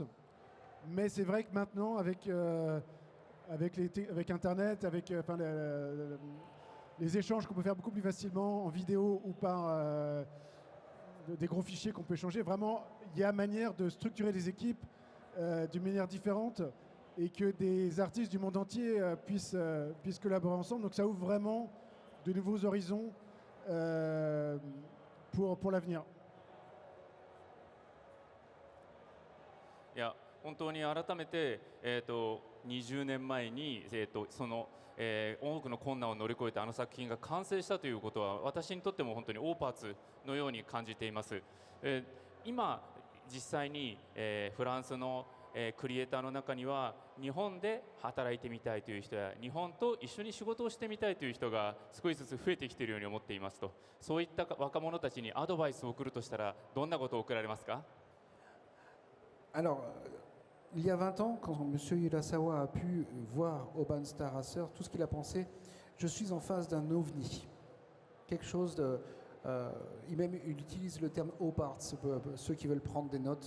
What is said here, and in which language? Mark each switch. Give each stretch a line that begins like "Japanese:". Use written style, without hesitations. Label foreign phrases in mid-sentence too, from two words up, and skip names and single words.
French: Mais c'est vrai que maintenant, avec Internet, avec les échanges qu'on peut faire beaucoup plus facilement en vidéo ou par des gros fichiers qu'on peut échanger, vraiment, il y a manière de structurer des équipes d'une manière différente et que des artistes du monde entier puissent collaborer ensemble. Donc ça ouvre vraiment de nouveaux horizons pour l'avenir.
Japanese: いや本当に改めて、20年前に、その、多くの困難を乗り越えてあの作品が完成したということは私にとっても本当にオーパーツのように感じています。今実際に、フランスのクリエイターの中には日本で働いてみたいという人や日本と一緒に仕事をしてみたいという人が少しずつ増えてきているように思っていますと、そういった若者たちにアドバイスを送るとしたらどんなことを送られますか？
French: Alors, il y a 20 ans, quand M. Urasawa a pu voir Urban Star Racer, tout ce qu'il a pensé, je suis en face d'un ovni. Quelque chose de... il utilise le terme OPARTS, ceux qui veulent prendre des notes.